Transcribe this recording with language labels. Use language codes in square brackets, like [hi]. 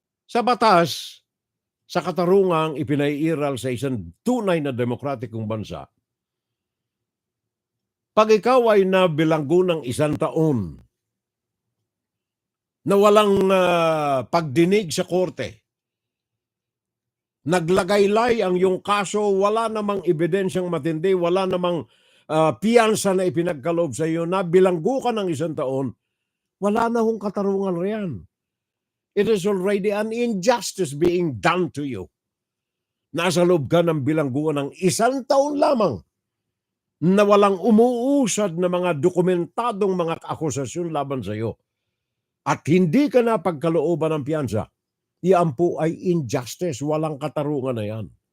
[tl] Sa batas, sa katarungang ipinaiiral sa isang tunay na demokratikong bansa, pag ikaw ay nabilanggo ng 1 taon na walang pagdinig sa korte, naglagaylay ang iyong kaso, wala namang ebidensyang matindi, wala namang piyansa na ipinagkaloob sa iyo, nabilanggo ka ng 1 taon, wala na hong katarungan riyan. [en] It is already an injustice being done to you. [tl] Nasa loob ka ng bilangguan ng 1 taon lamang na walang umuusad na mga dokumentadong mga akusasyon laban sa iyo. At hindi ka na pagkalooban ng piyansa. Iyan po ay injustice. Walang katarungan na yan.